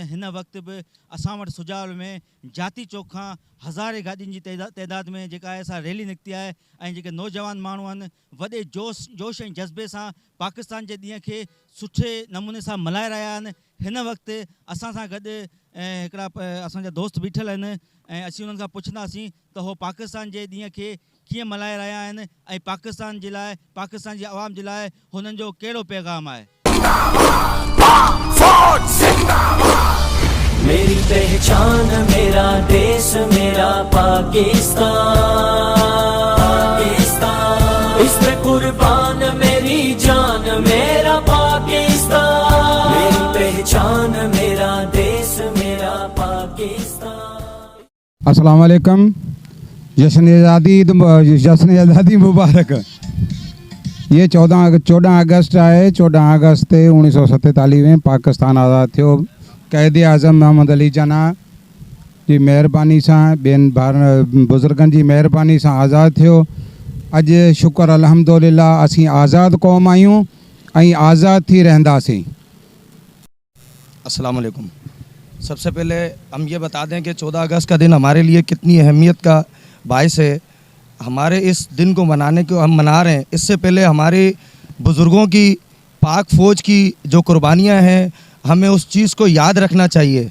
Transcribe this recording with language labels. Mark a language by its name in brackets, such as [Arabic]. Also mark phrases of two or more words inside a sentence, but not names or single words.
[Sindhi] हिन वक़्तु बि असां वटि सुजावल में जाती चौक खां हज़ारे गाॾियुनि जी तइदाद में जेका आहे सा रैली निकिती आहे ऐं जेके नौजवान माण्हू आहिनि वॾे जोश ऐं जज़्बे सां पाकिस्तान जे ॾींहं खे सुठे नमूने सां मल्हाए रहिया आहिनि। हिन वक़्तु असां सां गॾु हिकिड़ा असांजा दोस्त बीठल आहिनि ऐं असीं उन्हनि खां पुछंदासीं त उहो पाकिस्तान जे ॾींहं खे कीअं मल्हाए रहिया आहिनि ऐं पाकिस्तान जे लाइ पाकिस्तान जी आवाम जे लाइ हुननि जो कहिड़ो पैगाम आहे। [Urdu] میری پہچان میرا دیش میرا پاکستان، اس پہ قربان میری جان میرا پاکستان، میری پہچان میرا دیش میرا پاکستان. [Arabic] السلام علیکم. [Urdu] جشن آزادی مبارک. یہ 14 اگست ہے۔ 14 اگست 1947 میں پاکستان آزاد ٿيو. قائد اعظم محمد علی جناح جی مہربانی سے بین بزرگن کی مہربانی سے آزاد ٿيو. [Sindhi] अज शुक्र अल्हम्दुलिल्लाह असी आज़ाद कौम आयूँ ऐं आज़ाद थी रहंदासीं। [Arabic] السلام علیکم. [Urdu] سب سے پہلے ہم یہ بتا دیں کہ 14 اگست کا دن ہمارے لیے کتنی اہمیت کا باعث ہے. ہمارے اس دن کو منانے کو ہم منا رہے ہیں، اس سے پہلے ہمارے بزرگوں کی پاک فوج کی جو قربانیاں ہیں ہمیں اس چیز کو یاد رکھنا چاہیے.